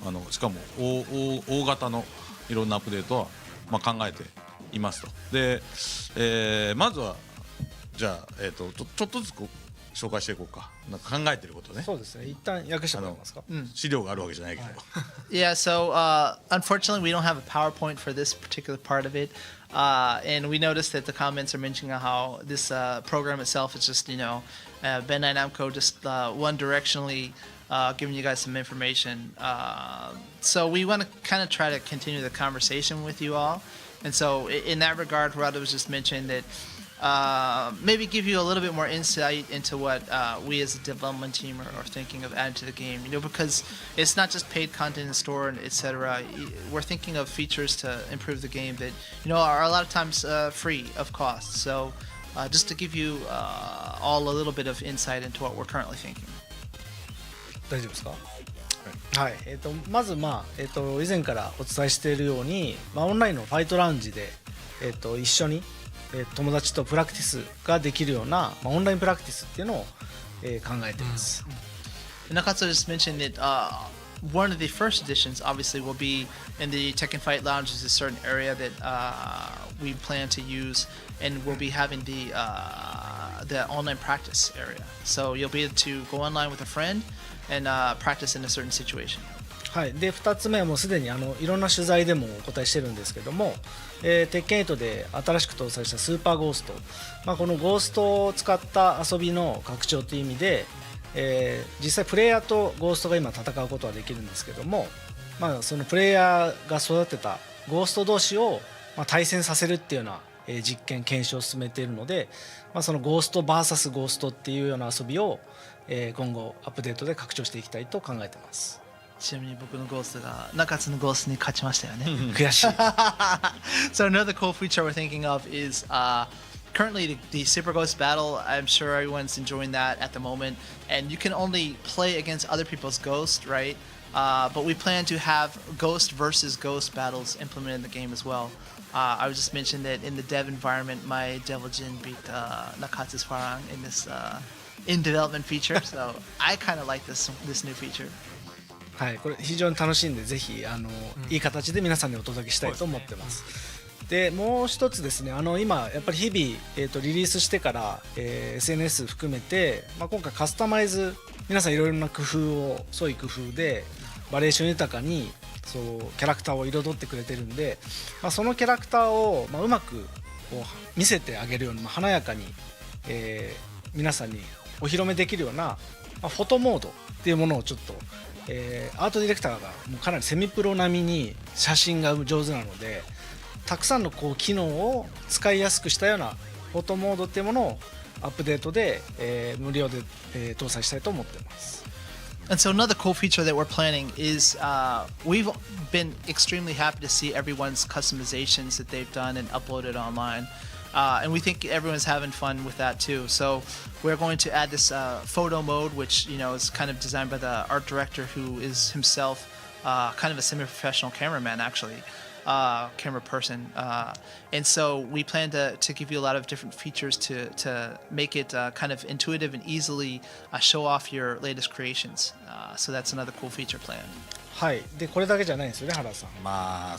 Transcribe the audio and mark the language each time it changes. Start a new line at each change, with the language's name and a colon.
Japanese: しかも大型のいろんなアップデートは考えていますと。で、まずはじゃあちょっとずつ紹介していこうか。なんか考えてることね。そうですね。一旦訳してもらえますか。資料があるわけじゃないけど。
English: Yeah, so unfortunately, we don't have a PowerPoint for this particular part of it. And we noticed that the comments are mentioning how this program itself is just, Bandai Namco just one directionally giving you guys some information. So we want to kind of try to continue the conversation with you all. And so in that regard, Rado was just mentioning that maybe give you a little bit more insight into what we as a development team are thinking of adding to the game. Because it's not just paid content in the store and etc. We're thinking of features to improve the game that are a lot of times free of cost. So just to give you all a little bit of insight into what we're currently thinking.
Japanese: 大丈夫ですか。はい。まず以前からお伝えしているように、オンラインのファイトラウンジで一緒に友達とプラクティスができるような、オンラインプラクティスっていうのを、考えています。
English: Nakatsu just mentioned that one of the first editions obviously will be in the Tekken Fight Lounge. Is a certain area that we plan to use, and we'll be having the online practice area. So you'll be able to go online with a friend and practice in a certain situation.
Japanese: はい、で2つ目はもうすでにいろんな取材でもお答えしてるんですけども、鉄拳8で新しく搭載したスーパーゴースト、このゴーストを使った遊びの拡張という意味で、実際プレイヤーとゴーストが今戦うことはできるんですけども、そのプレイヤーが育てたゴースト同士を対戦させるっていうような実験検証を進めているので、そのゴースト VS ゴーストっていうような遊びを今後アップデートで拡張していきたいと考えています。ちなみに僕のゴーストが中津のゴーストに勝ちましたよね。悔しい。
English: So another cool feature we're thinking of is currently the Super Ghost battle. I'm sure everyone's enjoying that at the moment, and you can only play against other people's ghosts, right? But we plan to have ghost versus ghost battles implemented in the game as well. I was just mentioned that in the dev environment, my Devil Jin beat Nakatsu's Farang in this in development feature, so I kind of like this new feature.
Japanese: はい、これ非常に楽しいんで、ぜひいい形で皆さんにお届けしたいと思ってます。でもう一つですね、今やっぱり日々、リリースしてから、SNS 含めて、今回カスタマイズ、皆さんいろいろな工夫を創意工夫でバリエーション豊かにキャラクターを彩ってくれてるんで、そのキャラクターを、うまくこう見せてあげるように、華やかに、皆さんにお披露目できるような、フォトモードっていうものをちょっとアートディレクターがもうかなりセミプロ並みに写真が上手なので、たくさんの機能を使いやすくしたようなフォトモードっていうものをアップデートで、無料で、搭載したいと思っています。
English: And so another cool feature that we're planning is we've been extremely happy to see everyone's customizations that they've done and uploaded online. And we think everyone's having fun with that too. So we're going to add this photo mode, which is kind of designed by the art director, who is himself kind of a semi-professional cameraman, actually, camera person. And so we plan to give you a lot of different features to make it kind of intuitive and easily show off your latest creations. So that's another cool feature plan.
Japanese: はい。でこれだけじゃないんですよね、原田さん。